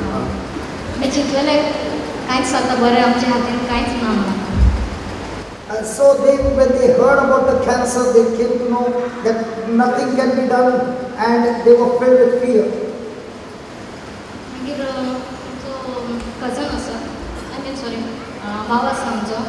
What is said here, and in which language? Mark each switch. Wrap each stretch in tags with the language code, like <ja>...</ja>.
<gom>आमी चिंतलेलें कांयच जाता बरें आमच्या हातीन कांयच ना म्हणून</gom> <en>And so when they heard about the cancer, they came to know that nothing can be done, and they were filled with fear.</en> <gom>मागीर आमचो कजन आसा</gom> <en>I mean sorry</en> <gom>भाव आसा आमचो</gom>